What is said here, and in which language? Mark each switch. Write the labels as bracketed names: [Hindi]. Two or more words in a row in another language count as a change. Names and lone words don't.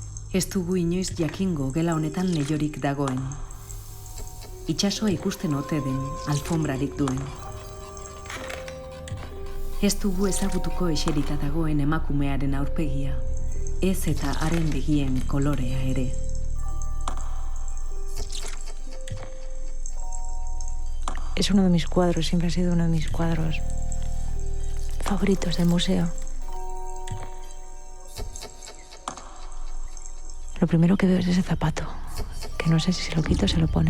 [Basque] Ez dugu inoiz jakingo gela honetan leiorik dagoen. Itsasoa ikusten ote den, alfombrarik duen. Ez dugu ezagutuko eserita dagoen emakumearen aurpegia, ez eta haren begien kolorea ere. [Spanish] Es uno de mis cuadros, siempre ha sido uno de mis cuadros favoritos del museo. Lo primero que veo es ese zapato, que no sé si se lo quito o se lo pone.